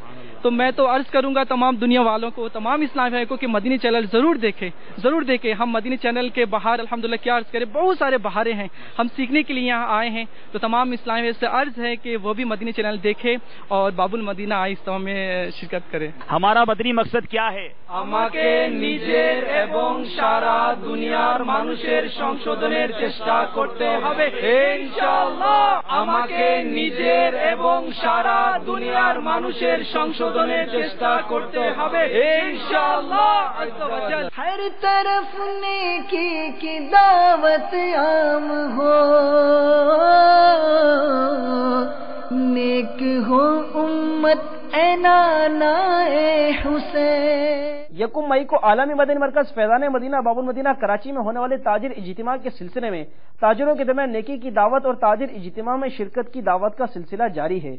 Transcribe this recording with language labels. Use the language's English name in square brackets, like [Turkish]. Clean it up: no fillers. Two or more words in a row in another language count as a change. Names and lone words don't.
[Urdu] تو میں تو عرض کروں گا تمام دنیا والوں کو، تمام اسلامی بھائیوں کو کہ مدنی چینل ضرور دیکھیں. ہم مدنی چینل کے باہر الحمدللہ کیا عرض کریں، بہت سارے بہاریں ہیں، ہم سیکھنے کے لیے یہاں آئے ہیں. تو تمام اسلامی بھائی سے عرض ہے کہ وہ بھی مدنی چینل دیکھیں اور باب المدینہ اجتماع میں شرکت کریں. ہمارا مدنی مقصد کیا ہے؟ [Bangla] আমাকে নিজের এবং সারা দুনিয়ার মানুষের সংশোধনের চেষ্টা করতে হবে ইনশাআল্লাহ. আমাকে নিজের এবং সারা দুনিয়ার মানুষের সংশোধনের চেষ্টা করতে হবে ইনশাআল্লাহ. [Urdu] ہر طرف نیکی کی دعوت عام ہو، نیک ہو امت اے نانا اے حسین. یکم مئی کو عالمی مدنی مرکز فیضان مدینہ باب المدینہ کراچی میں ہونے والے تاجر اجتماع کے سلسلے میں تاجروں کے درمیان نیکی کی دعوت اور تاجر اجتماع میں شرکت کی دعوت کا سلسلہ جاری ہے.